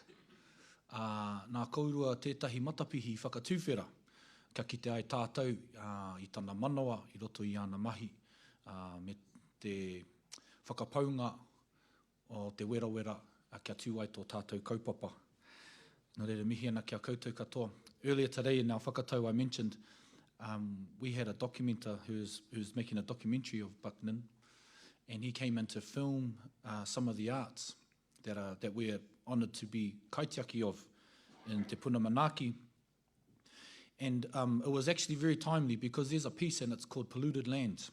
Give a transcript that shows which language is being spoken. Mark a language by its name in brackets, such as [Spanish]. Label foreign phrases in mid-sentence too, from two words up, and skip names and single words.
[Māori] Nā kaurua tētahi matapihi whakatūwhera kia kite ai tātou i tana manawa i roto i ana mahi me te whakapaunga o te werawera kia tū ai tō tātou kaupapa. Nō reira mihi ana kia koutou katoa. [English] Earlier today in our whakatau I mentioned we had a documenter who's making a documentary of Bucknan, and he came in to film some of the arts that we're honoured to be kaitiaki of in Te Puna Manaaki. And it was actually very timely because there's a piece and it's called Polluted Lands.